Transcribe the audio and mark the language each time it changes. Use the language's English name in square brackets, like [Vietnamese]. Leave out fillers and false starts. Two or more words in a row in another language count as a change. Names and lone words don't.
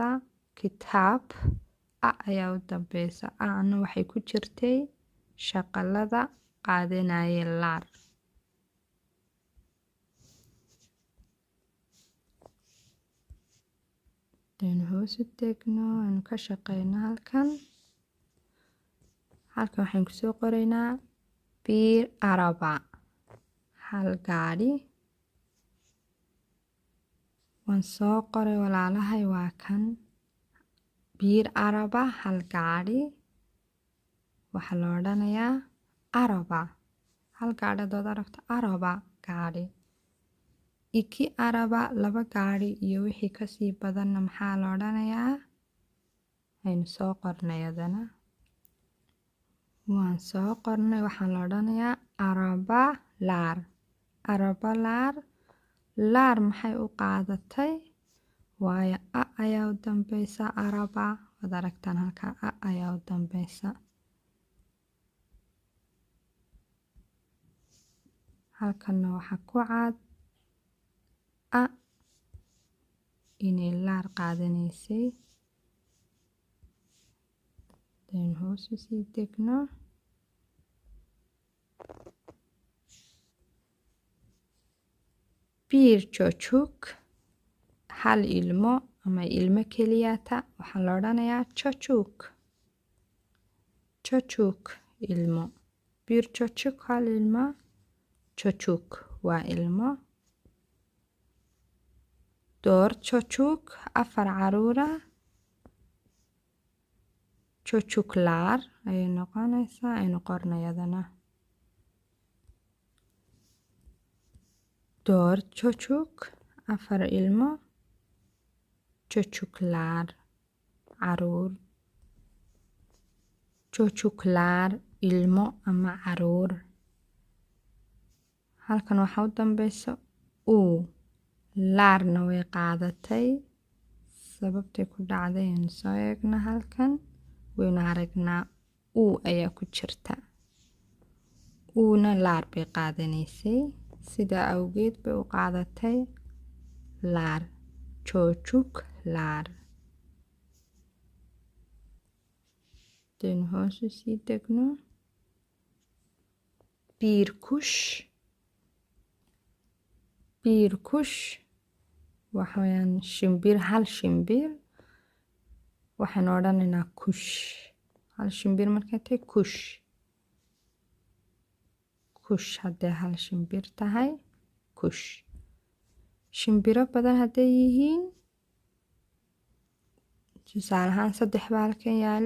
[Somali] kitaab a ayaa u dambeysa, ana waxay ku jirtay shaqalada qaadanayay laar. aynu hoos u degno aynu ka shaqeyno halkan. halkan waxaan kusoo qoraynaa [Turkish] bir araba, [Somali] hal gaadhi. waan soo qoray walaalahay waa kan. [Turkish] bir araba [Somali] hal gaadhi waxaa la odhanayaa araba. hal gaadhi haddaad aragto araba gaadhi. 2 araba 2 gaadhi iyo wixii kasii badanna maxaa la odhanayaa? aynu soo qornay adana. waan soo qornay waxaa la odhanayaa [Turkish] araba laar. araba laar. [Somali] laar maxay u qaadatay? waayo a ayaa u dambeysa araba. waad aragtaan halkaa a ayaa u dambeysa. halkanna waxaa ku cad a inay laar qaadanaysay. aynu hoos u sii degno. [Turkish] bir çocuk [Somali] hal ilmo ama ilmo keliyata waxaa la odhanayaa çocuk. çocuk ilmo. [Turkish] bir çocuk [Somali] hal ilmo. çocuk waa ilmo. 4 çocuk 4 caruura. çocuklar ayay noqonaysaa. aynu qornay adana. 4 çocuk 4 ilmo. çocuklar caruur. çocuklar ilmo ama caruur. Halkan waxa u dambeysa uu. Laarna way qaadatay. Sababtay ku dhacday aynu soo eegna halkan. Waynu aragnaa uu ayaa ku jirta. Uuna laar bay qaadanaysay. Sidaa awgeed bay u qaadatay laar. [Turkish] Çocuk laar. [Somali] Daynu hoos u sii degno. [Turkish] Bir kuş. Bir kuş. [Somali] Waxa weeyaan shimbir, hal shimbir. Waxaan odhanaynaa kuş. Hal shimbir markay tahay kuş. Kuş hadday hal shimbir tahay kuş. Shimbiro badan hadday yihiin tusaale ahaan 3 baa halkan yaala.